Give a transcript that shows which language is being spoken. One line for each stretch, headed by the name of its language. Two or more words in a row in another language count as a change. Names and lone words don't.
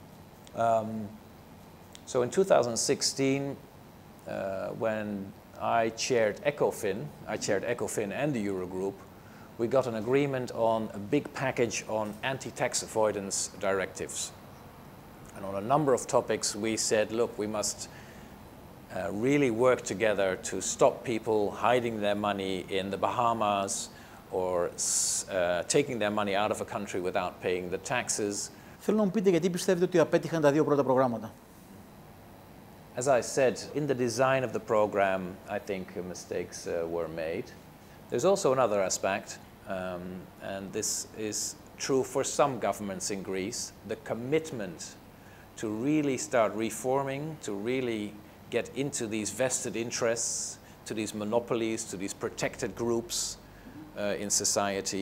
English: So in 2016, when I chaired ECOFIN and the Eurogroup, we got an agreement on a big package on anti-tax avoidance directives. And on a number of topics we said, look, we must really work together to stop people hiding their money in the Bahamas or taking their money out of a country without paying the taxes.
Greek: Θέλω να μου πείτε γιατί πιστεύετε ότι απέτυχαν τα 2 πρώτα προγράμματα.
English: As I said, in the design of the program, I think mistakes were made. There's also another aspect, and this is true for some governments in Greece, the commitment to really start reforming, to really get into these vested interests, to these monopolies, to these protected groups in society.